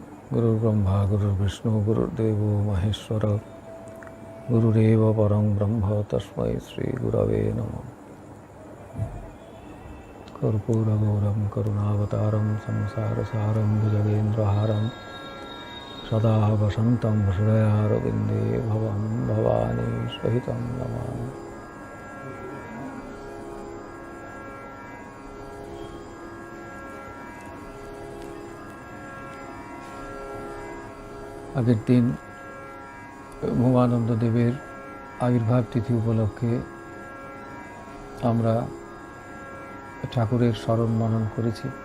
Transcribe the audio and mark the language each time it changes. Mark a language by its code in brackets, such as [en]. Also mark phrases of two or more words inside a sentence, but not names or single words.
[sa] गुरुर्ब्रह्मा गुरुर्विष्णु गुरुर्देवो महेश्वर गुरुरेव परं ब्रह्म तस्मै श्रीगुरवे नमः। कर्पूरगौरं करुणावतारं संसारसारं भुजगेन्द्रहारं सदा वसन्तं हृदयारविन्दे भवं भवानी सहितं नमामि। [bn] আগের দিন ভবানন্দ দেবের আবির্ভাব তিথি উপলক্ষে আমরা ঠাকুরের স্মরণ মনন করেছি।